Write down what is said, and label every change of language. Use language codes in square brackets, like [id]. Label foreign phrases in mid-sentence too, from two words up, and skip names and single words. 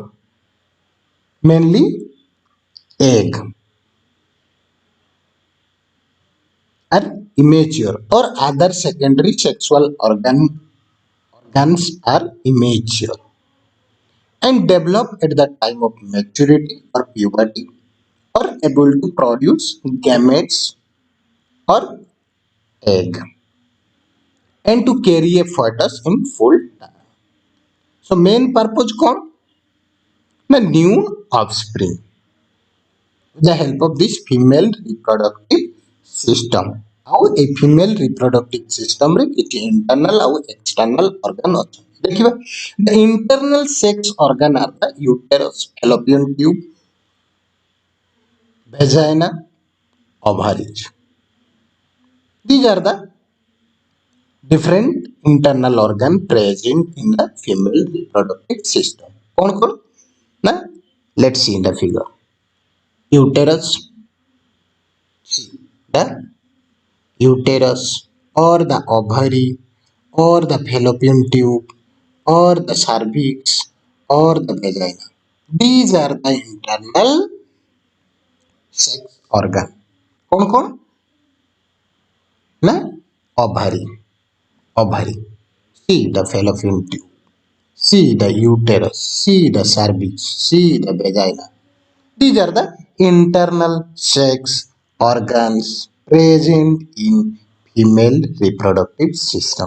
[en] Mainly egg are immature or other secondary sexual organs are immature and develop at the time of maturity or puberty or able to produce gametes or egg and to carry a fetus in full term. So main purpose कौन? The new offspring with the help of this female reproductive system. [or] ଆଉ ଏ [en] female reproductive system [or] ରେ କିଛି internal ଆଉ [en] external organ [or] ଅଛି. ଦେଖିବା, [en] the internal sex organ are the uterus, fallopian tube, vagina, ovaries. These are the different internal organ present in the female reproductive system. [hi] कौन कौन ना? [en] Let's see in the figure. Uterus, the uterus or the ovary or the fallopian tube or the cervix or the vagina. These are the internal sex organ. [hi] कौन कौन ना? [en] ovary, see the fallopian tube, see the uterus, see the cervix, see the vagina. These are the internal sex organs present in female reproductive system.